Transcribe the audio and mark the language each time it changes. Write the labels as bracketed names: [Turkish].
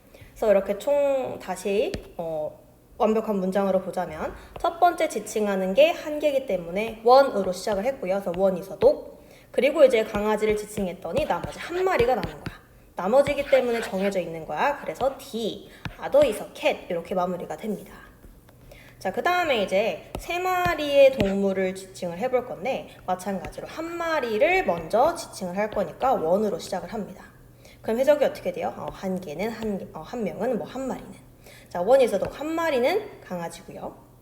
[Korean] 그래서 이렇게 총 다시 완벽한 문장으로 보자면 첫 번째 지칭하는 게 한 개이기 때문에 one으로 시작을 했고요. 그래서 one 있어도 그리고 이제 강아지를 지칭했더니 나머지 한 마리가 남은 거야. 나머지이기 때문에 정해져 있는 거야. 그래서 [English] the other is a cat [Korean] 이렇게 마무리가 됩니다. 자, 그 다음에 이제 세 마리의 동물을 지칭을 해볼 건데 마찬가지로 한 마리를 먼저 지칭을 할 거니까 one으로 시작을 합니다. 그럼 해석이 어떻게 돼요? 한 개는 한 명은 뭐 한 마리는. 자, one 있어도 한 마리는 강아지고요.